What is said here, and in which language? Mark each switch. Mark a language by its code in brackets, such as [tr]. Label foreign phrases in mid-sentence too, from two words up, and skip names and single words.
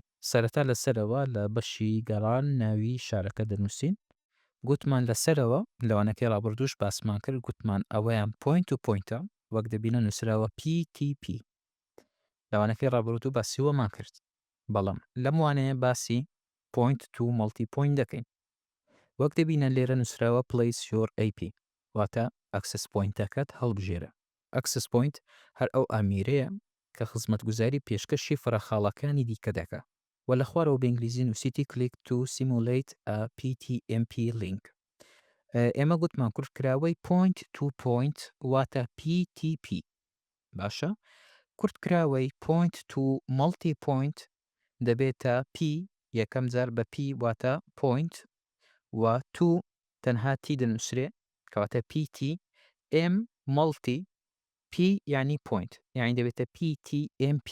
[ckb] سەرەتا لەسەرەوە لە بەشی گەڕان ناوی شارەکە دەنووسین، گوتمان لەسەرەوە لەوانەکەی ڕابردووش باسمان کرد گوتمان ئەوەیان پوینت و پوینتە وەک دەبینە نووسراوە PTP. لەوانەکەی ڕابردوو باسیوەمان کرد، بەڵام لەم وانەیە باسی [en] point to multi point [ckb] دەکەین. وەک دەبینە لێرە نووسراوە [en] place your AP [ckb] واتە ئەکسس پوینتەکەت هەڵبژێرە. [en] access point [ckb] هەر ئەو ئامێرەیە کە خزمەتگوزاری پێشکەشی فراخاڵەکانی دیکە دەکات و لە خوارەوە بە ئینگلیزی نووسیتی [en] click to simulate a PTMP link. [ckb] ئێمە گوتمان کورتکراوەی [en] point to point [ckb] واتە PTP. باشە، کورتکراوەی [en] point to multi point [ckb] دەبێتە P یەکەم جار بە P واتە پوینت و تو تەنها T دەنووسرێ کەواتە PT M مەڵتی P یعنی پوینت یعنی دەبێتە PTMP.